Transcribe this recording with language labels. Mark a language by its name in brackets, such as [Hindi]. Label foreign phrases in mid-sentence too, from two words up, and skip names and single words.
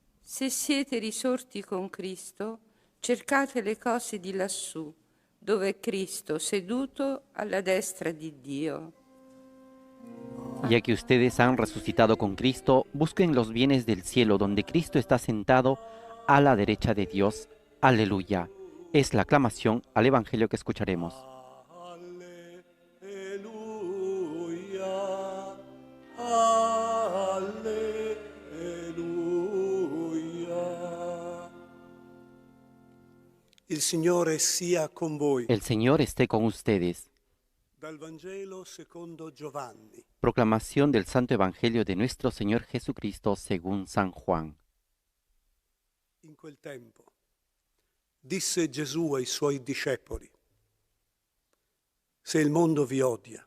[Italian] Se siete risorti con Cristo, cercate le cose di lassù, dove è Cristo seduto alla destra di Dio. [Spanish] Ya que ustedes han resucitado con Cristo, busquen los bienes del cielo donde Cristo está sentado a la derecha de Dios. Aleluya. Es la aclamación al Evangelio que escucharemos. [Italian] Alleluia, alleluia. Il Signore sia con voi. [Spanish] El Señor esté con ustedes. [Italian] Dal Vangelo secondo Giovanni. [Spanish] Proclamación del Santo Evangelio de nuestro Señor Jesucristo según San Juan. [Italian] In quel tempo disse Gesù ai suoi discepoli: Se il mondo vi odia,